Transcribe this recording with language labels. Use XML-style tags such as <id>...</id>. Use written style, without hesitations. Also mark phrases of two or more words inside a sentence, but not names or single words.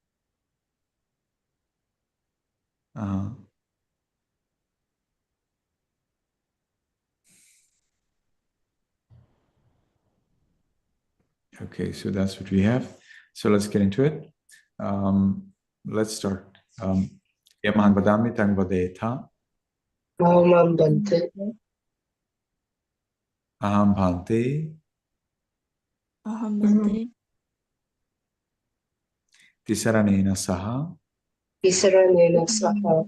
<en>Okay, so that's what we have. So let's get into it. Let's start.</en> <pi>Yamahang vadami tang vadetha. Aham bhante. Aham bhante. Aham bhante. Tisaranena saha. Tisaranena saha.</pi>